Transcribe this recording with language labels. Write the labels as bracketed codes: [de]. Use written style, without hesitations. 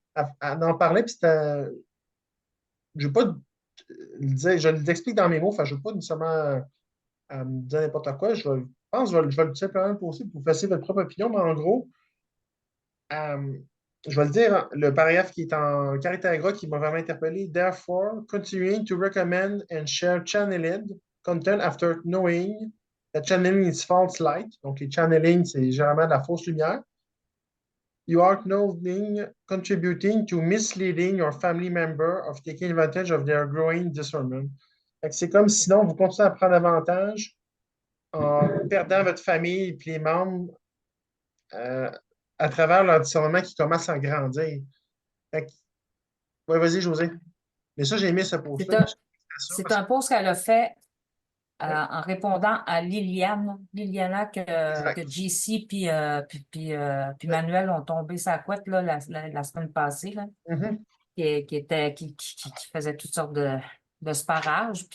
[fr] Elle en parlait, puis c'était. Je ne vais pas le dire, je l'explique dans mes mots, enfin, je ne veux pas nécessairement me dire n'importe quoi. Je pense que je vais le simplement poster pour vous faire votre propre opinion, mais en gros, euh, je vais le dire, hein, le paragraphe qui est en caractère gras qui m'a vraiment interpellé. [en] Therefore, continuing to recommend and share channeled content after knowing that channeling is false light. [fr] Donc, les channeling, c'est généralement de la fausse lumière. [en] You are knowing, contributing to misleading your family member of taking advantage of their growing discernment. [fr] C'est comme sinon vous continuez à prendre avantage en perdant votre famille et puis les membres à travers leur discernement qui commence à grandir. Oui, vas-y, José. Mais ça, j'ai aimé ce post-là. C'est un post qu'elle a fait en répondant à Liliana que JC puis Manuel ont tombé sa couette là, la semaine passée, là, qui faisait toutes sortes de sparages.